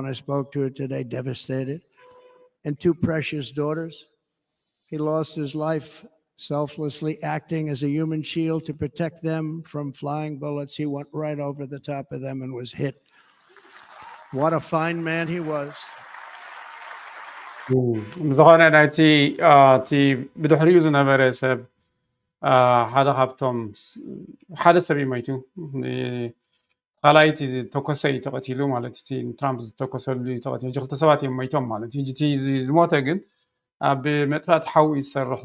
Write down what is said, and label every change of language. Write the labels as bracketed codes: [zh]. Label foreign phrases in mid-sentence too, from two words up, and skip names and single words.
[en] I spoke to her today, devastated, and two precious daughters. He lost his life selflessly acting as a human shield to protect them from flying bullets. He went right over the top of them and was hit. What a fine man he was. [ti] ዝኾነ ናይቲ እቲ ብድሕሪኡ ዝነበረ ሰብ ሓደ ካብቶም ሓደ ሰብ እዩ ሞይቱ ካልኣይ እቲ ተኮሰ እዩ ተቐቲሉ ማለት እቲ ትራምፕ ዝተኮሰሉ እዩ ተቐቲሉ ክልተ ሰባት እዮም ሞይቶም ማለት እዩ እቲ ዝሞተ ግን ኣብ መጥፋእቲ ሓዊ ዝሰርሕ